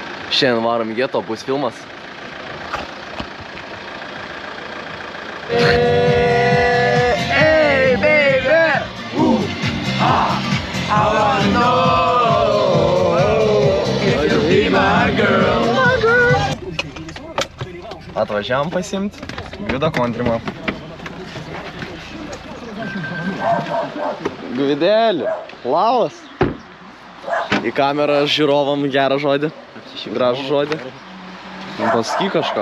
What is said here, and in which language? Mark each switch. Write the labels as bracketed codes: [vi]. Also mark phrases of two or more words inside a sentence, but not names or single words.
[lt] Šiandien varom į geto, bus filmas. [en] Hey, baby! I wanna know if you'll be my girl. [lt] Atvažiavom pasiimti Gvido kontrimą. Gvidėlį, labas. Į kamerą žiūrovam gerą žodį. Gražų žodį. Pasakyk kažką.